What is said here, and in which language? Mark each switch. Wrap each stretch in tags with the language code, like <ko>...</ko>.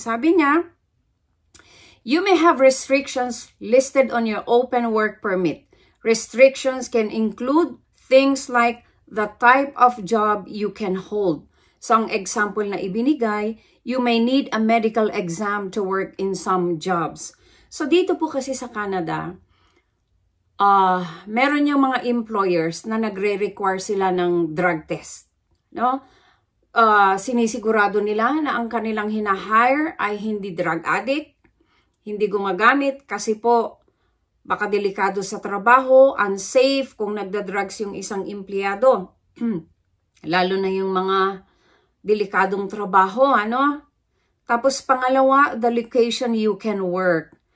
<tl>Sabi niya,</tl> <en>you may have restrictions listed on your open work permit. Restrictions can include things like the type of job you can hold. So,</en> <tl>ang example na ibinigay,</tl> <en>you may need a medical exam to work in some jobs.</en> <tl>So, dito po kasi sa Canada, meron yung mga employers na nagre-require sila ng drug test. No? Sinisigurado nila na ang kanilang hinahire ay hindi drug addict, hindi gumagamit kasi po, baka delikado sa trabaho, unsafe kung nagda-drugs yung isang empleyado. Lalo na yung mga delikadong trabaho, ano? Tapos pangalawa,</tl> <en>the location you can work.</en>